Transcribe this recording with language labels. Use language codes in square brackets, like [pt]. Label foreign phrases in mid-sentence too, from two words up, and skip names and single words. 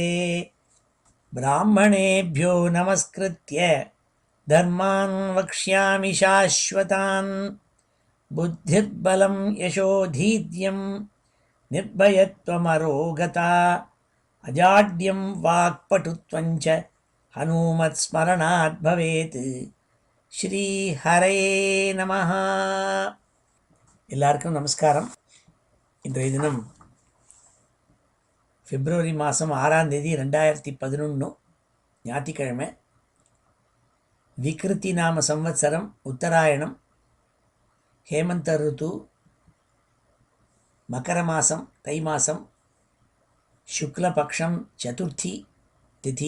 [sa] ब्राह्मणेभ्यो नमस्कृत्य धर्मान् वक्ष्यामि शाश्वतान्। बुद्धिर्बलं यशोधीर्यं निर्भयत्वमरोगता अजाड्यं वाक्पटुत्वं च हनुमत्स्मरणात् भवेत्। श्रीहरये नमः. [ta] எல்லாருக்கும் நமஸ்காரம். இன்றைய தினம் பிப்ரவரி மாதம் 6ஆம் தேதி 2011 ஞாயிற்றுக்கிழமை. விக்ருதி நாம சம்வத்சரம் உத்தராயணம் ஹேமந்த ருத்து மகர மாதம் தை மாதம் சுக்லபக்ஷம் சதுர்த்தி திதி.